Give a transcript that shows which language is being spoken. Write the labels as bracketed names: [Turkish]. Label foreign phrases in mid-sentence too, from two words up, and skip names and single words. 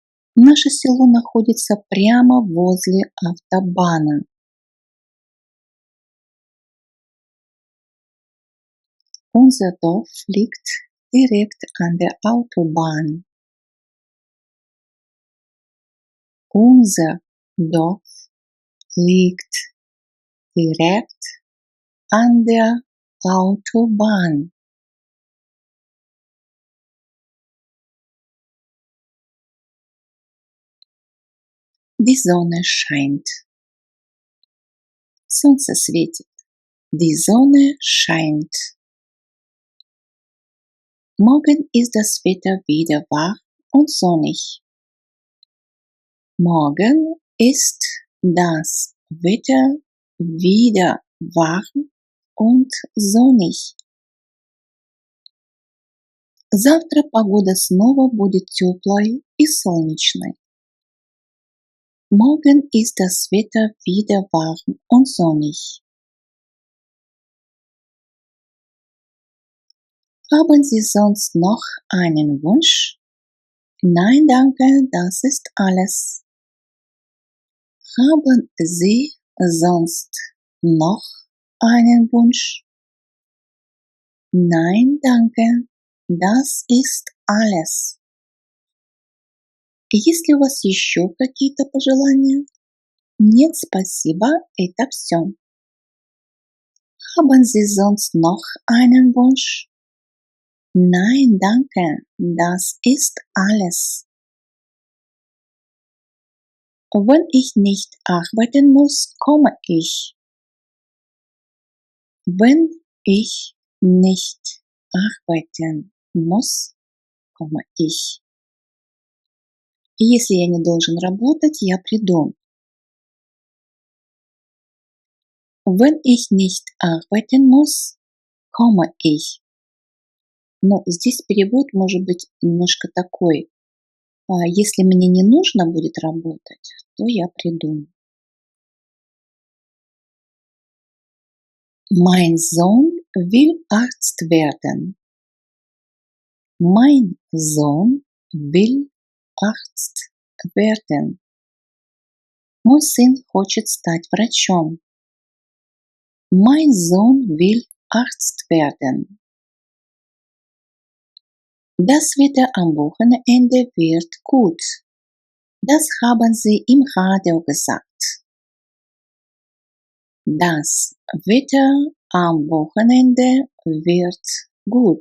[Russian] Наше село находится прямо возле автобана. [German] Unser Dorf liegt direkt an der Autobahn. Unser Dorf liegt direkt an der Autobahn. Die Sonne scheint. [Russian] Солнце светит. [German] Die Sonne scheint. Morgen ist das Wetter wieder wach und sonnig. Morgen ist das Wetter wieder warm und sonnig. [Russian] Завтра погода снова будет теплой и солнечной. [German] Morgen ist das Wetter wieder warm und sonnig. Haben Sie sonst noch einen Wunsch? Nein, danke, das ist alles. Haben Sie sonst noch einen Wunsch? Nein, danke, das ist alles. [Russian] Есть ли у вас еще какие-то пожелания? Нет, спасибо, это все. [German] Haben Sie sonst noch einen Wunsch? Nein, danke, das ist alles. Wenn ich nicht arbeiten muss, komme ich. Wenn ich nicht arbeiten muss, komme ich. [Russian] Если я не должен работать, я приду. [German] Wenn ich nicht arbeiten muss, komme ich. [Russian] Но здесь перевод может быть немножко такой. Если мне не нужно будет работать, то я приду. [German] Mein Sohn will Arzt werden. Mein Sohn will Arzt werden. [Russian] Мой сын хочет стать врачом. [German] Mein Sohn will Arzt werden. Das Wetter am Wochenende wird gut. Das haben sie im Radio gesagt. Das Wetter am Wochenende wird gut.